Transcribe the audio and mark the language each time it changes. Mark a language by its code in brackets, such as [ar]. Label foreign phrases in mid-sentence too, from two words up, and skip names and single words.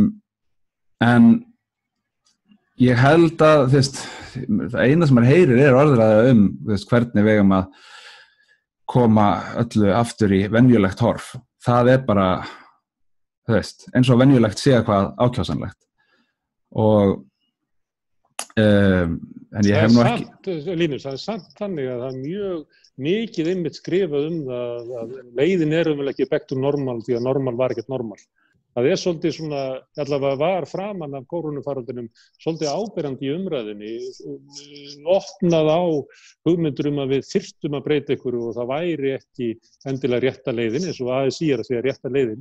[is] En ég held að það eina sem maður heyrir er orðræða hvernig við eigum að koma öllu aftur í venjulegt horf. Það er bara, eins og venjulegt sé eitthvað ákjásanlegt. Og en ég hef nú ekki... Linus, það er samt þannig að það er mjög mikið einmitt skrifað það að leiðin er ekki [en] back to normal [is] því að normal var ekkert normal. Það er svolítið svona, allavega var framan af kórónufaraldrinum svolítið áberandi í umræðinni, opnað á hugmyndur að við þyrftum að breyta ykkur og það væri ekki endilega rétta leiðin, eins og ASÍ er að segja rétta leiðin.